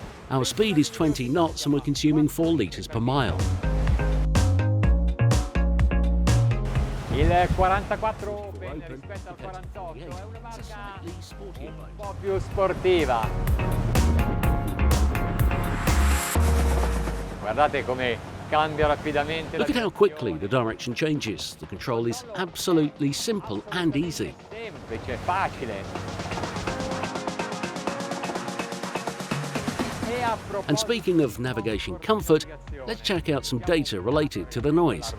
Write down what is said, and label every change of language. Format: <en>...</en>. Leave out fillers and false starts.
<en>Our speed is 20 knots and we're consuming 4 litres per mile.</en> <it>Il 44 rispetto al 48 è una barca un po' più sportiva. Guardate come cambia rapidamente.</it> <en>Look at how quickly the direction changes. The control is absolutely simple and easy.</en> <it>Semplice, facile.</it> <en>And speaking of navigation comfort, let's check out some data related to the noise.</en>